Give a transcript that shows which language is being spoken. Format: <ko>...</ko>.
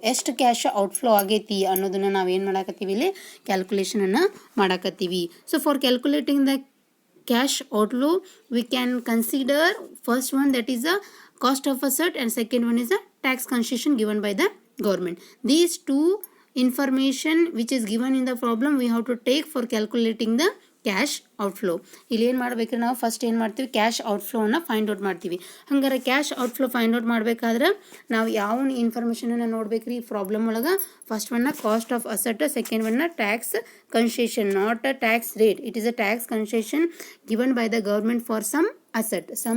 <kn>ಎಷ್ಟು cash outflow ಆಗೈತಿ ಅನ್ನೋದನ್ನ ನಾವು ಏನು ಮಾಡಾಕತ್ತೀವಿ ಇಲ್ಲಿ ಕ್ಯಾಲ್ಕುಲೇಷನ್ ಅನ್ನು ಮಾಡಾಕತ್ತೀವಿ.</kn> <en>So for calculating the cash outflow we can consider first one, that is the cost of asset, and second one is the tax concession given by the government. These two information which is given in the problem we have to take for calculating the cash outflow.</en> <kn>ಇಲ್ಲಿ ಏನು ಮಾಡ್ಬೇಕ್ರಿ ನಾವು first ಏನು ಮಾಡ್ತೀವಿ cash ಔಟ್ಫ್ಲೋನ find out ಮಾಡ್ತೀವಿ. ಹಂಗಾರೆ cash outflow find out ಮಾಡ್ಬೇಕಾದ್ರೆ ನಾವು ಯಾವ ಇನ್ಫಾರ್ಮೇಷನನ್ನು ನೋಡ್ಬೇಕ್ರಿ ಈ ಪ್ರಾಬ್ಲಮ್ ಒಳಗೆ.</kn> <en>First ಒನ್ನ cost of asset, second ಒನ್ನ tax concession, not a tax rate, it is a tax concession given by the government for some asset.</en>